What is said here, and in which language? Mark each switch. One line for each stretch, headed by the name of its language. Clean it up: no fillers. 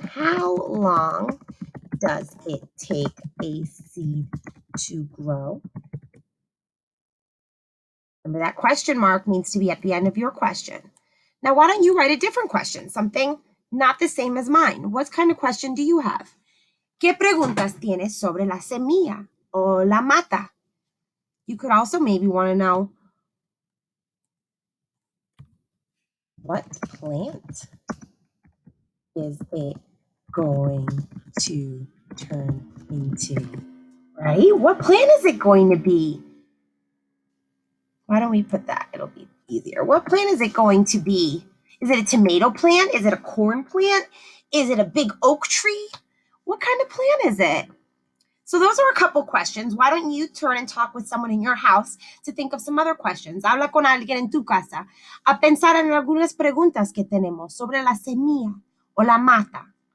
English: How long does it take a seed to grow? Remember, that question mark needs to be at the end of your question. Now, why don't you write a different question, something not the same as mine? What kind of question do you have?
Spanish: ¿Qué preguntas tienes sobre la semilla o la mata?
English: You could also maybe want to know, what plant is it going to turn into? Right? What plant is it going to be? Why don't we put that? It'll be easier. What plant is it going to be? Is it a tomato plant? Is it a corn plant? Is it a big oak tree? What kind of plant is it? So those are a couple questions. Why don't you turn and talk with someone in your house to think of some other questions?
Spanish: Habla con alguien en tu casa a pensar en algunas preguntas que tenemos sobre la semilla o la mata.